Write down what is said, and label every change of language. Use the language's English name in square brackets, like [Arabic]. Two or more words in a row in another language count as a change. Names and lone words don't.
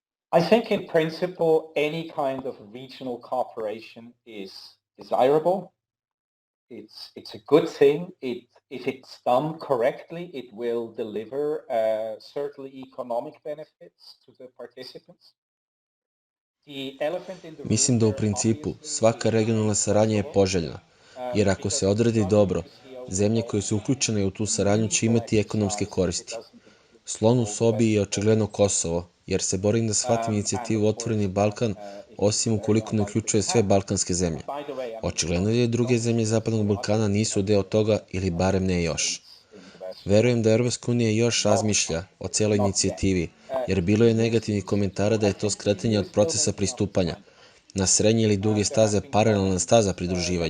[English] I think in principle, any kind of regional cooperation is desirable. It's a good thing. If it's done correctly, it will deliver certainly economic benefits to the participants. The elephant in the room [Serbian] Mislim da u [English] there [Serbian] principu [English] obviously [Serbian] svaka [English] is [Serbian] regionalna [English] is [Serbian] saradnja je [English] Kosovo, [Serbian] poželjna, jer ako [English] because [Serbian] se [English] it's [Serbian] odredi [English] not going [Serbian] dobro, [English] to see [Serbian] zemlje [English] overall [Serbian] koje su uključene u tu [English] a [Serbian] saradnju će [English] meaningful [Serbian] imati ekonomske [English] exercise if it [Serbian] koristi. [English] doesn't include [Serbian] Slon u [English] all the [Serbian] sobi je [English] Western [Serbian] očigledno [English] Balkans. [Serbian] Kosovo, jer se borim da shvatim [English] And of [Serbian] inicijativu [English] course, [Serbian] Otvoreni Balkan, [English] if it's [Serbian] osim ukoliko ne [English] likely [Serbian] uključuje [English] to [Serbian] sve [English] happen. [Serbian] balkanske zemlje. [English] By the way, I mean, [Serbian] Očigledno je da druge zemlje Zapadnog Balkana nisu deo toga ili barem ne još. Verujem da Evropska unija još razmišlja o celoj inicijativi, jer bilo je negativnih komentara da je to skretanje od procesa pristupanja na srednje ili duge staze paralelna staza pridruživanju.